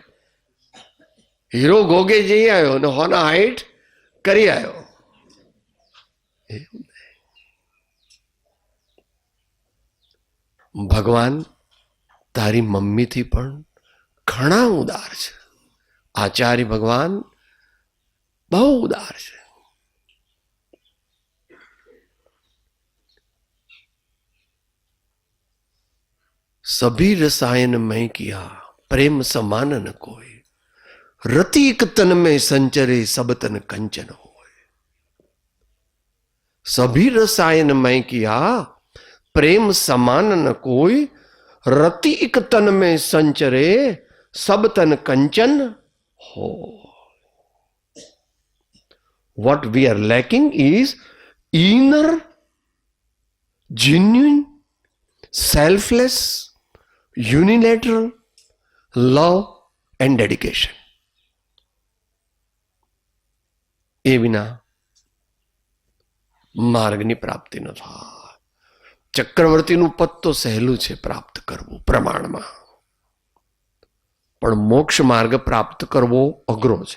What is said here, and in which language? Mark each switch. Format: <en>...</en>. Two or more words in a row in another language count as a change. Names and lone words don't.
<gu>હીરો ઘોગે જઈ આવ્યો અને હોના હાઈટ કરી આવ્યો. ભગવાન તારી મમ્મીથી પણ ઘણા ઉદાર છે. આચાર્ય ભગવાન બહુ ઉદાર છે.</gu> <hi>सभी रसायन में किया प्रेम समान न कोई रतिक तन में संचरे सब तन कंचन होय. सभी रसायन में किया प्रेम समान न कोई रतिक तन में संचरे सब तन कंचन हो.</hi> <en>What we are lacking is inner genuine selfless unilateral love and dedication.</en> <gu>એ વિના માર્ગની પ્રાપ્તિ ન થાય. ચક્રવર્તીનું પદ તો સહેલું છે પ્રાપ્ત કરવું પ્રમાણમાં, પણ મોક્ષ માર્ગ પ્રાપ્ત કરવો અઘરો છે.</gu>